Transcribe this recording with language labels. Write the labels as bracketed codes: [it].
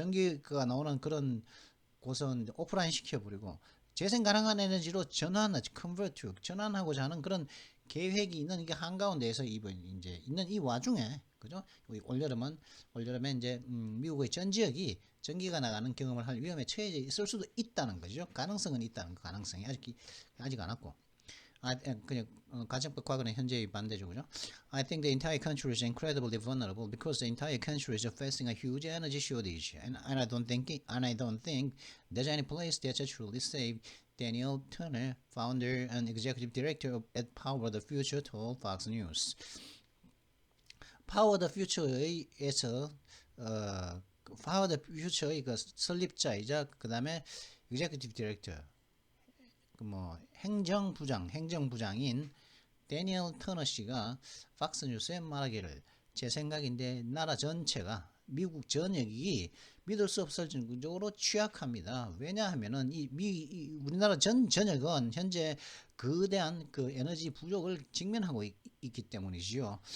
[ko] 전기가 나오는 그런 곳은 오프라인 시켜버리고 재생 가능한 에너지로 전환하고자 하는 그런 계획이 있는 이게 한가운데에서 이제 있는 이 와중에 그죠? 올여름에 이제 미국의 전 지역이 전기가 나가는 경험을 할 위험에 처해져 있을 수도 있다는 거죠. 가능성은 있다는 거. 가능성이 아직 안 왔고. 그냥 가정법 과거는 현재의 반대죠, 그죠? [en] I think the entire country is incredibly vulnerable because the entire country is facing a huge energy shortage, and I don't think there's any place that's truly safe. Daniel Turner, founder and executive director at Power the Future, told Fox News. [ko] Power the Future에서 Power the Future의 설립자이자 그 다음에 [en] executive director. [ko] 행정부장인 데니얼 터너 씨가 팍스뉴스에 말하기를 제 생각인데 나라 전체가 미국 전역이 믿을 수 없을 정도로 취약합니다. 왜냐하면은 우리나라 전역은 현재 거대한 에너지 부족을 직면하고 있기 때문이지요.